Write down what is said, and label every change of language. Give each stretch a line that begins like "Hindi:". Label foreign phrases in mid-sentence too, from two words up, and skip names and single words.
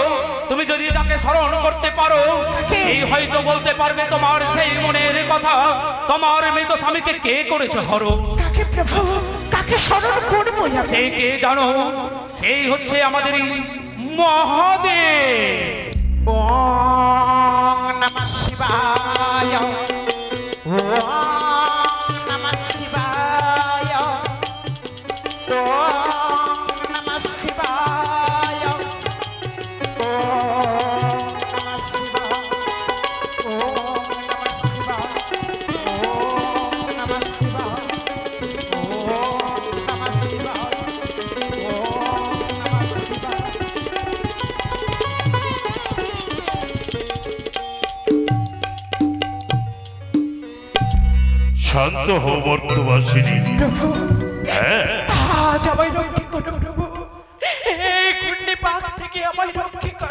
Bangla: তুমি যদি তাকে স্মরণ করতে পারো, সেই হয়তো বলতে পারবে তোমার সেই মনের কথা। তোমার মৃত স্বামীকে কে করেছে হরণ? কাকে প্রভু, কাকে স্মরণ করবো? সে কে জানো? সেই হচ্ছে আমাদের মহাদেব।
Sanskrit: ওম নমঃ শিবায়, ওম নমঃ শিবায়, ওম নমঃ শিবায়, ওম নমঃ শিবায়, ওম নমঃ শিবায়, ওম নমঃ শিবায়, ওম নমঃ শিবায়, ওম নমঃ শিবায়।
Bangla: শান্ত হও বর্তবাসিনী। প্রভু, হ্যাঁ, আজ আমায় রক্ষে করো প্রভু, এই কুণ্ডে পাক থেকে আমায় রক্ষে করো।